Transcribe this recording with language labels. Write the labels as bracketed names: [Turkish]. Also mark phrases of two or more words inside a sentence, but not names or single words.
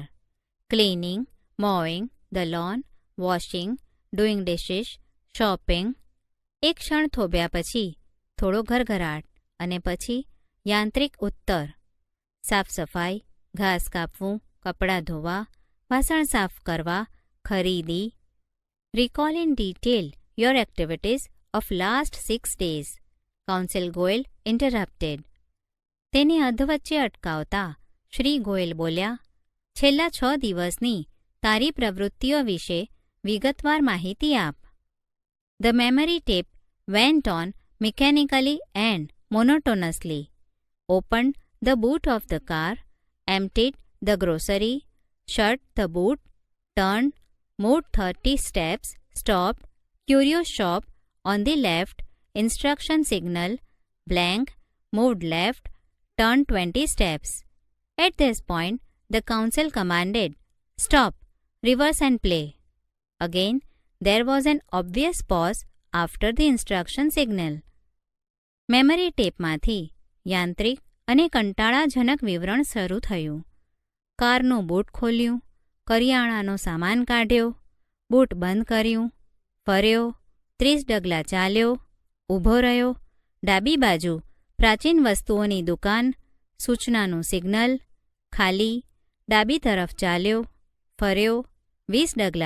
[English] Cleaning, mowing the lawn, washing, doing dishes, shopping. [Gujarati] એક ક્ષણ થોભ્યા પછી થોડો ઘરઘરાટ અને પછી યાંત્રિક ઉત્તર. સાફ સફાઈ, ઘાસ કાપવું, કપડાં ધોવા, વાસણ સાફ કરવા, ખરીદી. [English] Recall in detail your activities of last 6 days. Council Goyal interrupted. [Gujarati] તેને અધવચ્ચે અટકાવતા શ્રી ગોયલ બોલ્યા, છેલ્લા 6 દિવસની તારી પ્રવૃત્તિઓ વિશે વિગતવાર માહિતી આપ. [English] The memory tape went on mechanically and monotonously. Opened the boot of the car, emptied the grocery, shut the boot, turned, moved 30 steps, stopped, curio shop on the left, instruction signal, blank, moved left, turned 20 steps. At this point, the council commanded, stop, reverse and play. Again, there was an obvious pause after the instruction signal. [Gujarati] મેમરી ટેપમાંથી યાંત્રિક અને કંટાળાજનક વિવરણ શરૂ થયું. કારનું બૂટ ખોલ્યું, કરિયાણાનો સામાન કાઢ્યો, બૂટ બંધ કર્યું, ફર્યો, 30 ડગલા ચાલ્યો, ઊભો રહ્યો, ડાબી બાજુ પ્રાચીન વસ્તુઓની દુકાન, સૂચનાનું સિગ્નલ, ખાલી, ડાબી તરફ ચાલ્યો, ફર્યો, 20 ડગલા.